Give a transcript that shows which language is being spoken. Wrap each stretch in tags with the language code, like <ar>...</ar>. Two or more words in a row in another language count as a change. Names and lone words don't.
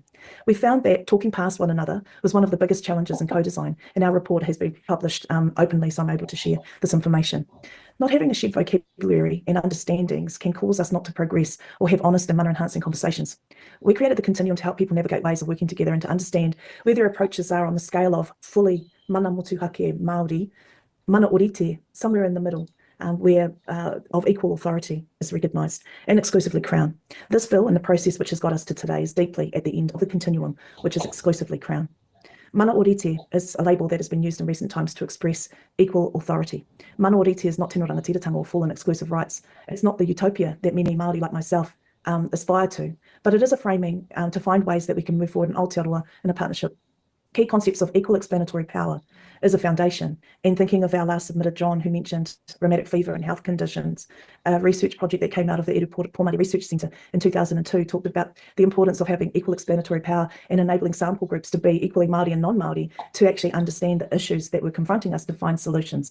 <en>We found that talking past one another was one of the biggest challenges in co-design, and our report has been published openly, so I'm able to share this information. Not having a shared vocabulary and understandings can cause us not to progress or have honest and mana-enhancing conversations. We created the continuum to help people navigate ways of working together and to understand where their approaches are on the scale of fully</en> <mi>mana motuhake Māori, mana orite,</mi> <en>somewhere in the middle, where of equal authority is recognised, and exclusively Crown. This bill and the process which has got us to today is deeply at the end of the continuum, which is exclusively Crown.</en> <mi>Mana orite</mi> <en>is a label that has been used in recent times to express equal authority.</en> <mi>Mana orite</mi> <en>is not</en> <mi>tino rangatiratanga</mi> <en>or full and exclusive rights. It's not the utopia that many Māori like myself aspire to, but it is a framing to find ways that we can move forward in Aotearoa in a partnership. Key concepts of equal explanatory power is a foundation. And thinking of our last submitted, John, who mentioned rheumatic fever and health conditions, a research project that came out of the Pōmari Research Centre in 2002 talked about the importance of having equal explanatory power and enabling sample groups to be equally Māori and non-Māori to actually understand the issues that were confronting us to find solutions.</en>